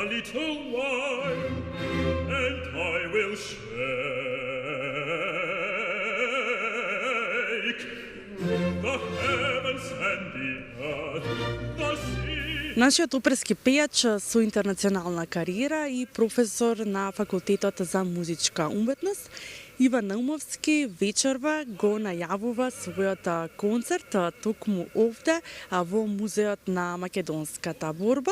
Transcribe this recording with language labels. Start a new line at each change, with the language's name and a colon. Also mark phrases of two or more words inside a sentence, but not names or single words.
English: little while, and I will shake the heavens and the earth, the sea.
Macedonian: Нашиот оперски пејач со интернационална кариера и професор на Факултетот за музичка уметност, Иван Наумовски вечерва го најавува својот концерт токму овде во Музеот на македонската борба.